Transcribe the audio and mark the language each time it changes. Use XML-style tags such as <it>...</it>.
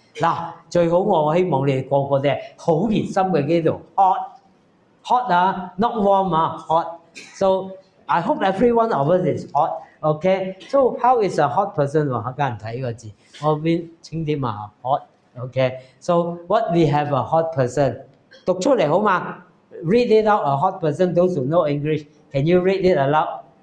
<yue>嗱，最好我希望你哋個個都係好熱心嘅基督徒</yue> <en>hot not warm hot. So I hope every one of us is hot. Okay. So how is a hot person?</en> <yue>我家人睇個字，我邊清點啊 hot.</yue> <en>Okay. So what we have a hot person？</en> <yue>讀出嚟好嘛</yue> <en>？Read it out. A hot person. Those who know English, can you read it aloud？</en>